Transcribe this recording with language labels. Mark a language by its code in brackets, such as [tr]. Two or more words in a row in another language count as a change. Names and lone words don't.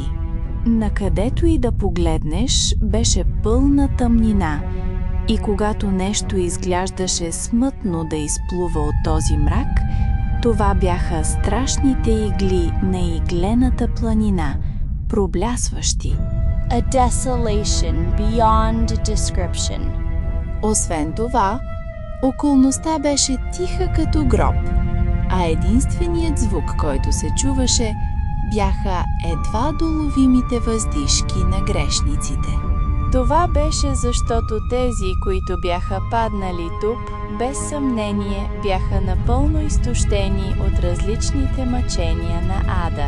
[bg] Накъдето и да погледнеш, беше пълна тъмнина. И когато нещо изглеждаше смътно да изплува от този мрак, това бяха страшните игли на иглената планина, проблясващи. [en] A desolation beyond description. [bg] Освен това, околността беше тиха като гроб, а единственият звук, който се чуваше, бяха едва доловимите въздишки на грешниците. Това беше защото тези, които бяха паднали тук, без съмнение бяха напълно изтощени от различните мъчения на ада.